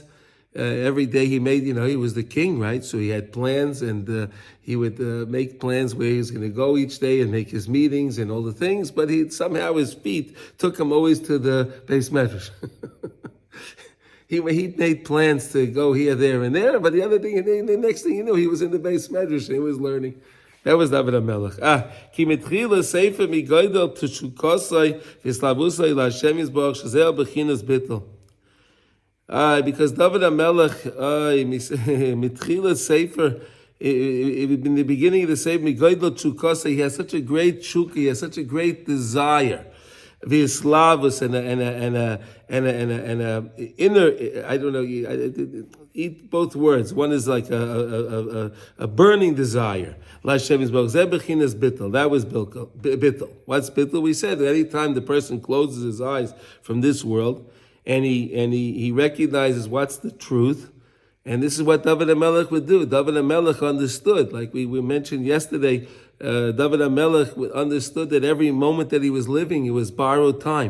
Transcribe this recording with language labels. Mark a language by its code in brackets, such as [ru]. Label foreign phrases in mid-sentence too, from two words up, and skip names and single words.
[en] Every day he made, he was the king, right? So he had plans, and he would make plans where he was going to go each day and make his meetings and all the things. But somehow his feet took him always to the Beis Medrash. He made plans to go here, there, and there. But the next thing you know, he was in the Beis Medrash and he was learning. That was David HaMelech. [he] כי מתחילה ספר מגודל תשוקתי וכלותי לה' יתברך שזה בחינת ביטול. [en] Because David HaMelech, [he] מתחילה ספר, [en] in the beginning of the sefer, [he] מגודל תשוקתי, [en] he has such a great shukah, he has such a great desire. V'slavus and a inner, I don't know, eat both words. One is like a burning desire. [he] לה' יתברך זה בחינת ביטול. [en] That was bittul. What's bittul? We said that any time the person closes his eyes from this world and he recognizes what's the truth, and this is what David HaMelech would do. David HaMelech understood, like we mentioned yesterday. David HaMelech understood that every moment that he was living, it was borrowed time.